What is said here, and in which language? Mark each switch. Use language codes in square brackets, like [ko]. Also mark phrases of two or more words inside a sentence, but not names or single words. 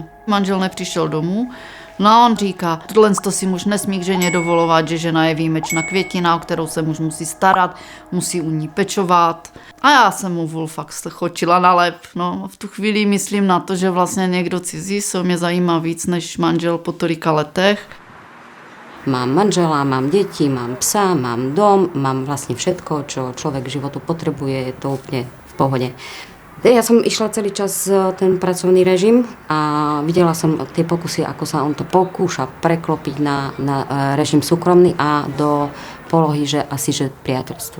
[cs] Manžel nepřišel domů, no a on říká, tohle si muž nesmí k ženě dovolovat, že žena je výjimečná květina, o kterou se muž musí starat, musí u ní pečovat. A já jsem mu fakt chočila na lep. No, v tu chvíli myslím na to, že vlastně někdo cizí se mě zajímá víc než manžel po tolika letech. [sk] Mám manžela, mám deti, mám psa, mám dom, mám vlastne všetko, čo človek k životu potrebuje, je to úplne v pohode. Ja som išla celý čas ten pracovný režim a videla som tie pokusy, ako sa on to pokúša preklopiť na režim súkromný a do polohy, že asi že priateľstvo.